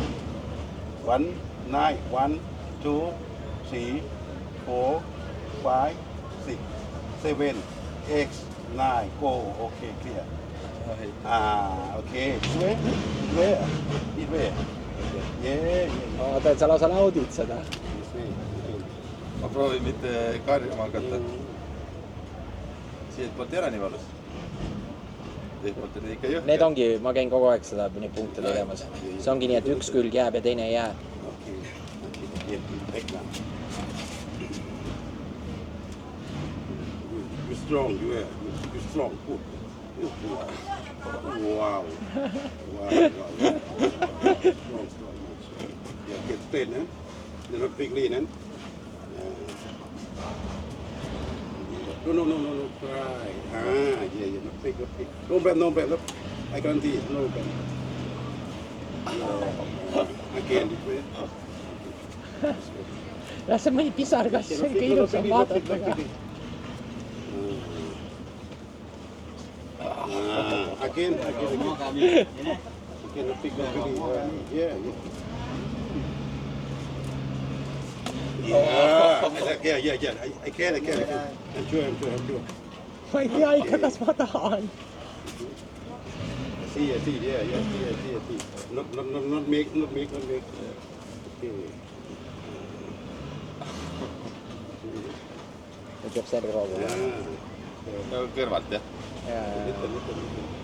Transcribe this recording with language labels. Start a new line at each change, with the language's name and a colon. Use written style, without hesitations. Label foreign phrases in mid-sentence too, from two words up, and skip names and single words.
English: 1, 9. 1, 2, 3, 4, 5, 6, 7, 8, 9. Go. Okay, clear. Okay. Where? Yeah.
Estonian: Vaata, et sa lausa naudid seda. Ma proovin mitte karjuma hakata. Siit poolt ei ole nii valus. Teid poolt on ikka jõhke. Need ongi, ma käin kogu aeg seda punkte tegemas. See ongi nii, et üks külg jääb ja teine ei jää.
English: You're strong, you're strong. Wow. Strong. Yeah, get straight, eh? You're not big lean, eh? No. Try. Yeah, not big. No bad. I guarantee, no bad. Again, this way.
Estonian: Lase mõni pisar, kas see ikka ilus on vaadata ka.
English: Again. Big. Yeah. I can. I'm sure.
Estonian: Ma ei tea ikka, kas ma tahan. See.
English: Not make. Okay.
Estonian: Nüüd jääb särg roogule. No kõrvalt, jah?
English: Little.